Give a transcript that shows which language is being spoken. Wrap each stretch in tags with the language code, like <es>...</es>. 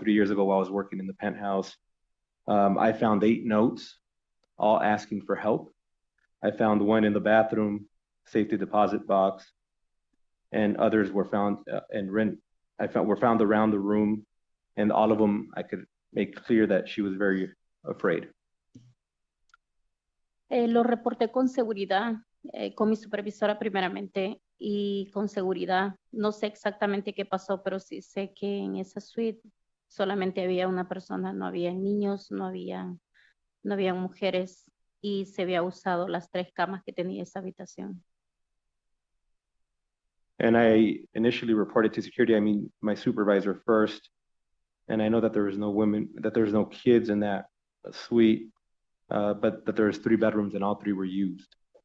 <en>3 years ago, while I was working in the penthouse, I found 8 notes, all asking for help. I found one in the bathroom, safety deposit box, and others were found were found around the room, and all of them I could make clear that she was very afraid.</en> <es>Lo reporté con seguridad con mi supervisora primeramente y con seguridad. No sé exactamente qué pasó, pero sí sé que en esa suite solamente había una persona, no había niños, no había mujeres y se había usado las 3 camas que tenía esa habitación.</es> <en>And I initially reported to security, I mean, my supervisor first. And I know that there was no women, that there was no kids in that suite, but that there was 3 bedrooms and all 3 were used.</en>